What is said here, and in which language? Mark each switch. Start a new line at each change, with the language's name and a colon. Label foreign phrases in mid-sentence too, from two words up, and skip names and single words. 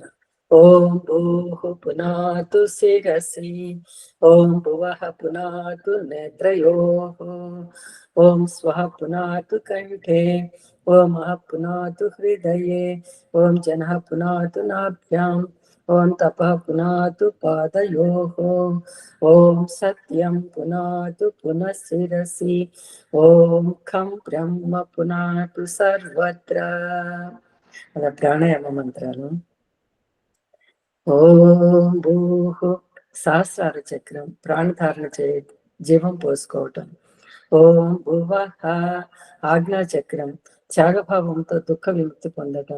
Sanskrit: ओम भूः पुनातु शिरसि, ओम भुवः पुनातु नेत्रयोः, ओम स्वः पुनातु कंठे, ओम महः पुनातु हृदये, ओम जनः पुनातु नाभ्याम्, ओम तपः पुनातु पादयोः, ओम सत्यं पुनातु पुनः शिरसि, ओम खं ब्रह्म पुनातु सर्वत्र.
Telugu: అలా ప్రాణాయామ మంత్రాలు. ఓం భూః సహస్రార చక్రం, ప్రాణధారణ చే జీవం పోసుకోవటం. ఓం భువః ఆజ్ఞా చక్రం, త్యాగభావంతో దుఃఖ విముక్తి పొందటం.